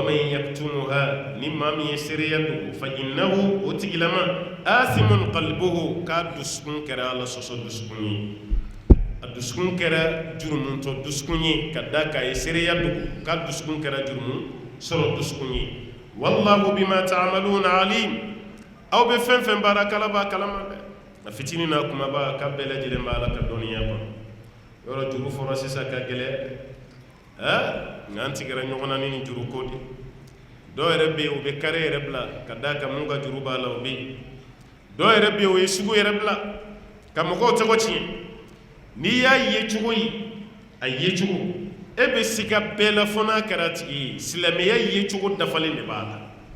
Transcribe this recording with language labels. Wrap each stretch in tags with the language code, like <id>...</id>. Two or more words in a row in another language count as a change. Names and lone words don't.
<ar>من يكتمها</ar> <bm>ni maa min ye seereya dogo</bm> <ar>فإنه</ar> <bm>o tigilama</bm> <ar>آثم قلبه</ar> <bm>k'a dusukun kɛra ala sɔsɔ dusukun ye a dusukun kɛra jurumuntɔ dusukun ye ka da k'a ye seereya dogo k'a dusukun kɛra jurumu sɔrɔ dusukun ye</bm> <ar>والله بما تعملون عليم</ar> <bm>aw bɛ fɛn fɛn baara kala b'a kalama dɛ a fitini n'a kumaba k'a bɛɛ lajɛlen b'a la ka dɔnniya kɔnɔ yɔrɔ juru fɔra sisan ka gɛlɛya nka an tigɛra ɲɔgɔn na ni juru ko de dɔw yɛrɛ bɛ yen u bɛ kare yɛrɛ bila ka da kan mun ka juru b'a la o bɛ yen dɔw yɛrɛ bɛ yen o ye sugu yɛrɛ bila ka mɔgɔw tɔgɔ tiɲɛ n'i y'a ye cogo ye a ye cogo e bɛ siga bɛɛ la fɔ n'a kɛra tigi ye silamɛya ye cogo dafalen de b'a la</bm>